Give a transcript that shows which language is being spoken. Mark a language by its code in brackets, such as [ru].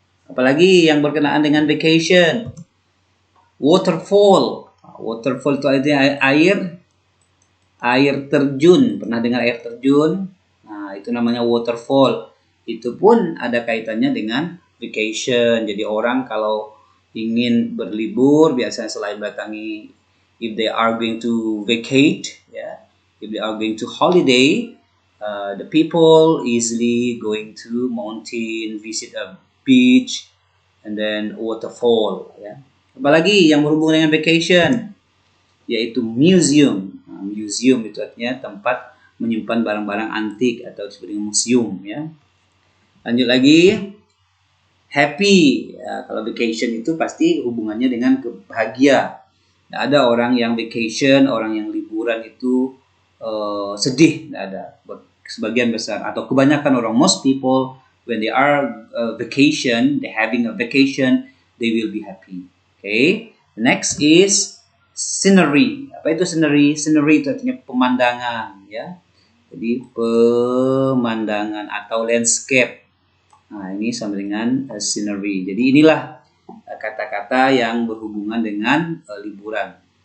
[id] Apalagi yang berkenaan dengan vacation? Waterfall. Waterfall itu artinya air terjun. Pernah dengar air terjun? Nah, itu namanya waterfall. Itu pun ada kaitannya dengan vacation. Jadi orang kalau ingin berlibur biasanya selain datangi, [en] if they are going to vacate, ya, if they are going to holiday, the people easily going to mountain, visit a beach, and then waterfall, ya. [id] Apalagi yang berhubungan dengan vacation, yaitu museum. Nah, museum itu artinya tempat menyimpan barang-barang antik atau disebut dengan museum, ya. Lanjut lagi. Happy, ya, kalau vacation itu pasti hubungannya dengan kebahagia. Tidak ada orang yang vacation, orang yang liburan itu sedih, tidak ada. Sebagian besar atau kebanyakan orang, [en] most people when they are vacation, they having a vacation, they will be happy. Okay. Next is scenery. [id] Apa itu scenery? Scenery itu artinya pemandangan, ya. Jadi pemandangan atau landscape. Nah, ini sama dengan scenery. Jadi inilah kata-kata yang berhubungan dengan liburan.